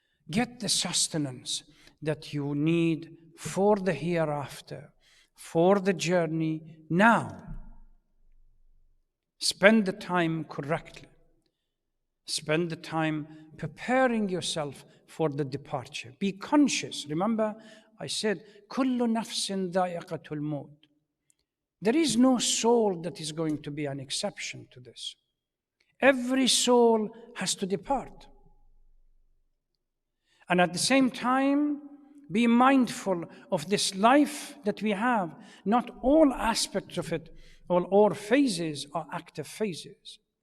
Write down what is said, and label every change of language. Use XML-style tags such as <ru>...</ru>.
<en>Get the sustenance that you need for the hereafter, for the journey now. Spend the time correctly. Spend the time preparing yourself for the departure. Be conscious. Remember, I said,</en> <ar>كُلُّ نَفْسٍ ذَائِقَةُ الْمَوْتِ.</ar> <en>There is no soul that is going to be an exception to this. Every soul has to depart. And at the same time, be mindful of this life that we have. Not all aspects of it, all phases are active phases.</en>